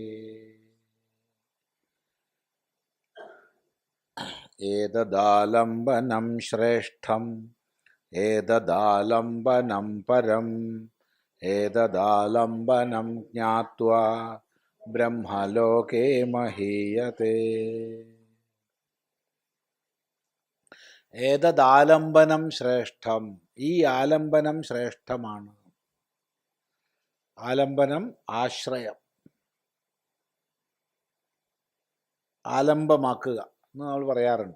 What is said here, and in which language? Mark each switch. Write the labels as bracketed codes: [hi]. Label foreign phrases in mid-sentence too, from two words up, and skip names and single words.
[sa] एतदालम्बनं श्रेष्ठम् एतदालम्बनं परम् एतदालम्बनं ज्ञात्वा ब्रह्मलोके महीयते। ഏതദാലംബനം ശ്രേഷ്ഠം, [ml] ഈ ആലംബനം ശ്രേഷ്ഠമാണ്. ആലംബനം ആശ്രയം, ആലംബമാക്കുക എന്ന് നമ്മൾ പറയാറുണ്ട്.